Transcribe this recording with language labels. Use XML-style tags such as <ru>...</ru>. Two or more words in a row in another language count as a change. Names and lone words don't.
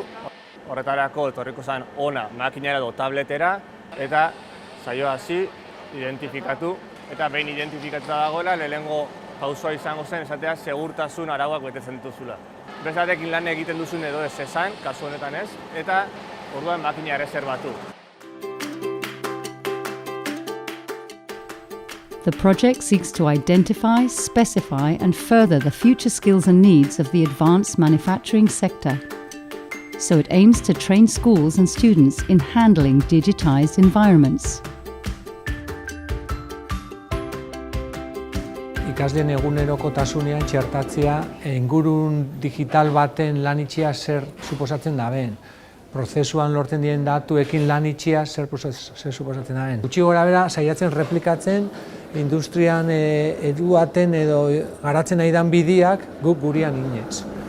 <eu>Horretarako etorriko zen ona makinera edo tabletera, eta saioa hasi, identifikatu, eta behin identifikatuta dagoela, lehenengo pausoa izango zen esatea segurtasun arauak betetzen dituzula. Bestatekin lan egiten duzun edo ez esan, kasu honetan ez, eta orduan makina erreserbatu.</eu> <en>The project seeks to identify, specify and further the future skills and needs of the advanced manufacturing sector. So it aims to train schools and students in handling digitized environments.</en> <eu>Ikasleen egunerokotasunean txertatzea ingurun digital baten lan itxia zer suposatzen daben. Prozesuan lortzen diren datuekin lan itxia zer suposatzen daben. Gutxi gora bera, saiatzen replikatzen industrian eduaten edo garatzen nahi dan bidiak guk gurean inez.</eu>